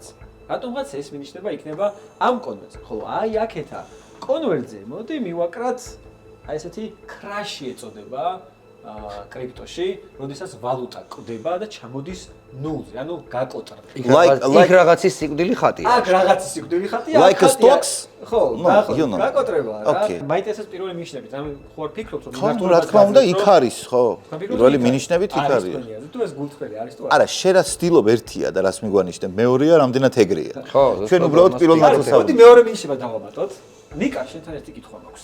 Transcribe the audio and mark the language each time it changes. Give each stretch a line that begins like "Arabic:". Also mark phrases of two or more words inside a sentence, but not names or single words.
Georgian: რატომღაც ეს მინიშნება იქნება ამ კონვერტზე. ხოლო აი აქეთა კონვერტზე მოდი მივაკრათ აი ესეთი crash-ი ეწოდება კრიპტოში, როდესაც ვალუტა კვდება და ჩამოდის ნულზე, ანუ გაკოტრება. იქ რაღაცის სიკვდილი ხატია. აქ რაღაცის სიკვდილი ხატია.
English: Like stocks?
Georgian: ხო,
English: you know.
Georgian: გაკოტრება რა.
English: Okay.
Georgian: მაინტერესებს პირველი მინიშნებით, ანუ ხო არ ფიქრობთ რომ ხო რა თქმა უნდა იქ არის ხო პირველი მინიშნებით იქ არის თუ ეს გულწრფელი არის თუ არა შენ რა ცდილობ ერთია და რას მიგვანიშნებ მეორეა რამდენად ეგრეა ხო, ჩვენ უბრალოდ პირველ ნაწილს მოდი მეორე მინიშნება დავამატოთ. ნიკა, შენთან ერთი კითხვა მაქვს.